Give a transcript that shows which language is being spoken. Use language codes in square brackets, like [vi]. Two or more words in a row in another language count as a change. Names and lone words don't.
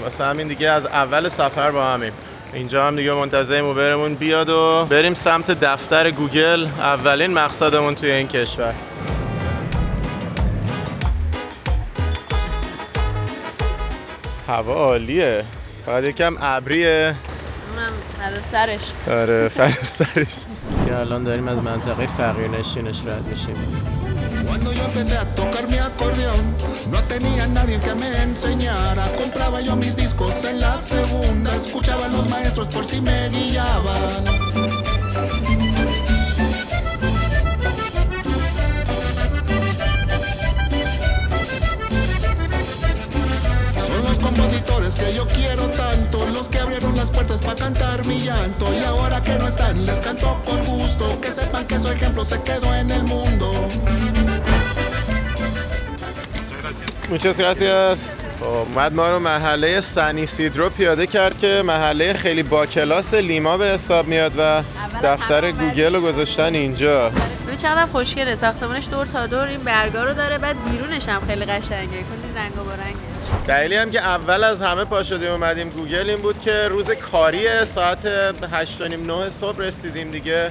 [fa] واسه همین دیگه از اول سفر با همیم. اینجا هم دیگه منتظریم اوبرمون بیاد و بریم سمت دفتر گوگل، اولین مقصدمون توی این کشور. هوا عالیه، فقط یکم ابریه. اونم فدا سرش. آره فدا سرش. که الان داریم از منطقه فقیرنشینش رد میشیم. [es] Cuando yo empecé a tocar mi acordeón, no tenía nadie que me enseñara. Compraba yo mis discos en la segunda, escuchaba a los maestros por si me guiaban. Son los compositores que yo quiero tanto, los que abrieron las puertas para cantar mi llanto. Y ahora que no están, les canto con gusto, que sepan que su ejemplo se quedó en el mundo. Muchas gracias. [fa] اومد ما رو محله سن ایسیدرو پیاده کرد که محله خیلی با کلاس لیما به حساب میاد و دفتر گوگل رو گذاشتن اینجا. ببین چقدر خوشگله، ساختمانش دور تا دور این برگا رو داره، بعد بیرونش هم خیلی قشنگه، کلی رنگ و برنگه. دلیلی هم که اول از همه پا شدیم اومدیم گوگل این بود که روز کاریه، ساعت 8:30 صبح رسیدیم دیگه.